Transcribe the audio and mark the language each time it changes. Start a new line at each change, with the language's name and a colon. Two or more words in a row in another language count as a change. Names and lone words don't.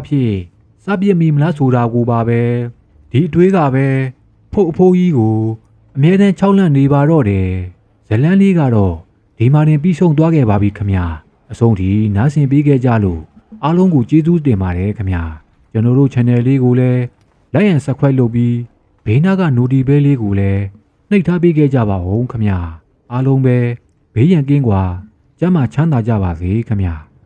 Burmese: ဖြစ်စားပြစ်မိမလားဆိုတာကိုပါပဲဒီအတွေးကပဲဖုတ်အဖိုးကြီးကိုအမြဲတမ်းချောက်လန့်နေပါတော့တယ်ဇလန်းလေးကတော့ဒီမှာတင်ပြီးဆုံးသွားခဲ့ပါပြီခမညာအဆုံးထိနားဆင်ပေးခဲ့ကြလို့အားလုံးကိုကျေးဇူးတင်ပါတယ်ခမညာကျွန်တော်တို့ channel လေးကိုလည်း
English: like and subscribe
Burmese: လုပ်ပြီးဘေးနားက
English: notification bell
Burmese: လေးကိုလည်းနှိပ်ထားပေးခဲ့ကြပါဦးခမညာအားလုံးပဲဘေးရန်ကင်းကွာကျန်းမာချမ်းသာကြပါစေခမညာ